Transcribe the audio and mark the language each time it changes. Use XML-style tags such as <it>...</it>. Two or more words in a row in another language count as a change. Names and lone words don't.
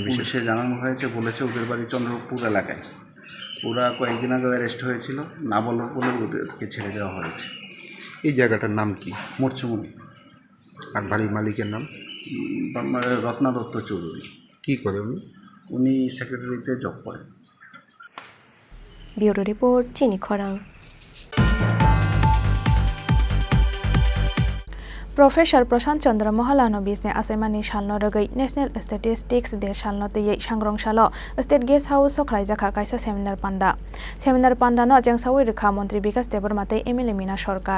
<bn>পুলিশে জানানো হয়েছে বলেছে ওদের বাড়ি চন্দ্রপুর এলাকায়। ওরা কয়েকদিন আগে অ্যারেস্ট হয়েছিল না বলার পরে ওদেরকে ছেড়ে দেওয়া হয়েছে। এই জায়গাটার নাম কি? মোরচুমনি। আর বাড়ির মালিকের নাম? রত্না দত্ত চৌধুরী। কি করে উনি সেক্রেটারিতে জব করেন।</bn> <en>Bureau report Chini Khorang.</en> <trp>Professor Prashant Chandra Mahalano bisne asemani shalno ragai National Statistics de shalno tei sangrong shalo State Guest House sokhlai jakha kaisa seminar panda no jengsawi rekha Mantri Bikas Deborma tei MLA Mina Sarkar.</trp>